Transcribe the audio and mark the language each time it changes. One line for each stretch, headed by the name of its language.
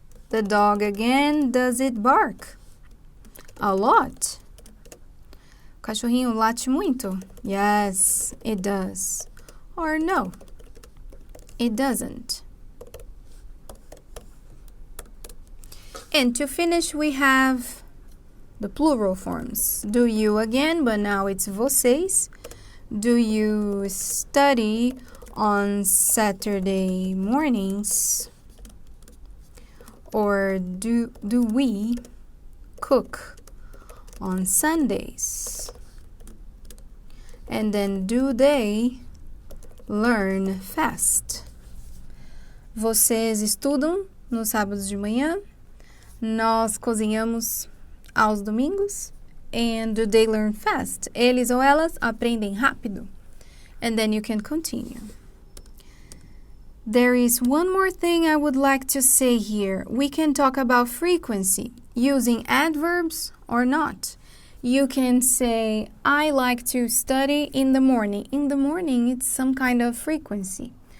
English: The dog again, does it bark? A lot.
Portuguese: O cachorrinho late muito?
English: Yes, it does. Or no, it doesn't. And to finish, we have the plural forms. Do you again, but now it's vocês. Do you study on Saturday mornings? Or do we cook on Sundays? And then do they learn fast?
Portuguese: Vocês estudam nos sábados de manhã? Nós cozinhamos aos domingos?
English: And do they learn fast?
Portuguese: Eles ou elas aprendem rápido?
English: And then you can continue. There is one more thing I would like to say here. We can talk about frequency using adverbs or not. You can say, I like to study in the morning. In the morning, it's some kind of frequency.